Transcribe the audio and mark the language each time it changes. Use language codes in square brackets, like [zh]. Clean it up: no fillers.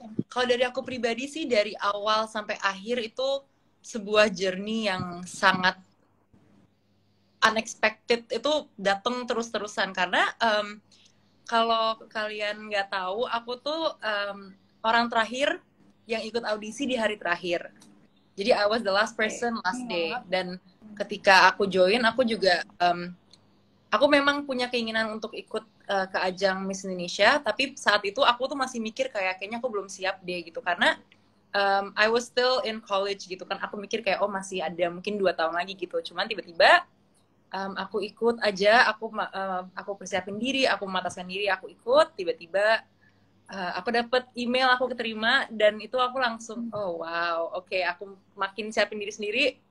[id] Kalau dari aku pribadi sih, dari awal sampai akhir itu sebuah journey yang sangat unexpected, itu datang terus-terusan karena kalau kalian nggak tahu, aku tuh orang terakhir yang ikut audisi di hari terakhir. [en] Jadi I was the last person, last day. [id] Dan ketika aku join, aku juga aku memang punya keinginan untuk ikut ke ajang Miss Indonesia, tapi saat itu aku tuh masih mikir kayaknya aku belum siap deh gitu, karena [en] I was still in college [id] gitu kan. Aku mikir kayak masih ada mungkin 2 tahun lagi gitu. Cuman tiba-tiba aku ikut aja, aku persiapin diri, aku memataskan diri, aku ikut, tiba-tiba aku dapet email, aku keterima, dan itu aku langsung oh wow, oke, aku makin siapin diri sendiri,